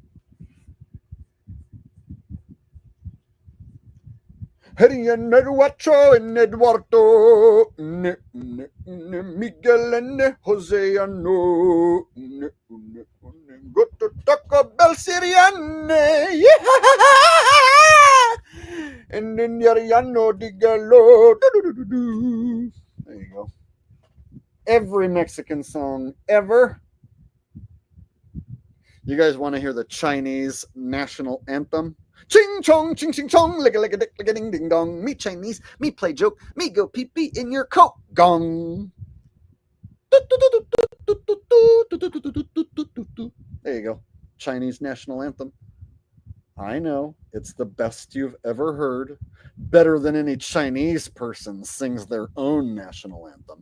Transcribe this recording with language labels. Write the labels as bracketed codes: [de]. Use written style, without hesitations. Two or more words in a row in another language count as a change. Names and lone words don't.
[en] Herian Eduardo and Eduardo Miguel and Joseano go to Taco Bell Siriane and then Yariano Digalo. There you go. Every Mexican song ever. You guys want to hear the Chinese national anthem? Ching chong, ching ching chong, lick a dick, lick a ding ding dong. Me Chinese, me play joke, me go pee pee in your coat gong. There you go. Chinese national anthem. I know, it's the best you've ever heard. Better than any Chinese person sings their own national anthem.